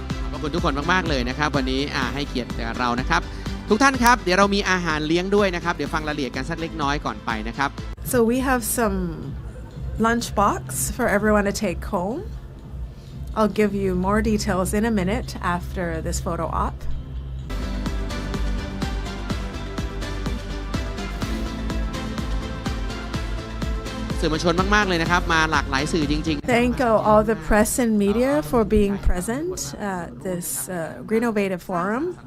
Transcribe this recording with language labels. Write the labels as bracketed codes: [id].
[th] ขอบคุณทุกคนมากๆเลยนะครับวันนี้ให้เกียรติเรานะครับทุกท่านครับเดี๋ยวเรามีอาหารเลี้ยงด้วยนะครับเดี๋ยวฟังรายละเอียดกันสักเล็กน้อยก่อนไปนะครับ [en] So we have some lunch box for everyone to take home. I'll give you more details in a minute after this photo op. [th] สื่อมวลชนมากๆเลยนะครับมาหลากหลายสื่อจริงๆ [en] Thank all the press and media for being present at this Greenovative forum.